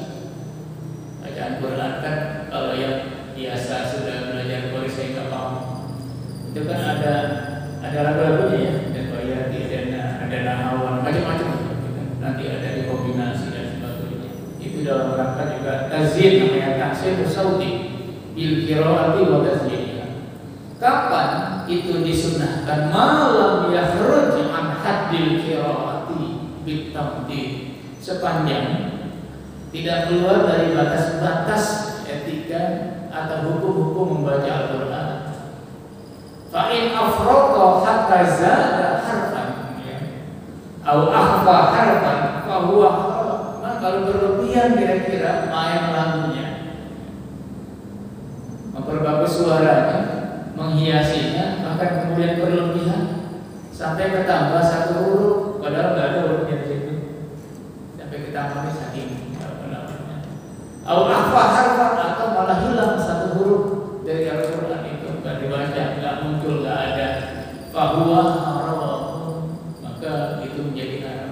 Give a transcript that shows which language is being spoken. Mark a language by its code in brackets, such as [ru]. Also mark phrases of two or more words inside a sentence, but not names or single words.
[id] Bacaan Quran kan kalau yang biasa sudah belajar korek saya nggak paham, itu kan ada lagu-lagunya ya, dan bayati, dan ada nahawan, macam-macam. Nanti ada dikombinasi dan sebagainya. Itu dalam rangka juga tazyin, namanya [ar] تحسين الصوت بالقراءة وتزيينها. [id] Kapan itu disunahkan? [ar] ما لم يخرج عن حد القراءة بتمديد, [id] sepanjang tidak keluar dari batas-batas etika atau hukum-hukum membaca Al-Quran. [ar] فإن أفرط حتى زاد حرفا atau أخفى حرفا فهو حرام. [id] Nah, kalau berlebihan kira-kira main lagunya, memperbagus suaranya, menghiasinya, bahkan kemudian berlebihan sampai ketambah satu huruf padahal nggak ada hurufnya di situ, sampai ketambah saking atau [ar] أخفى حرفا [id] atau malah hilang satu huruf dari Al-Quran itu, nggak dibaca, nggak muncul, nggak ada, [ar] فهو حرام, [id] maka itu menjadi haram.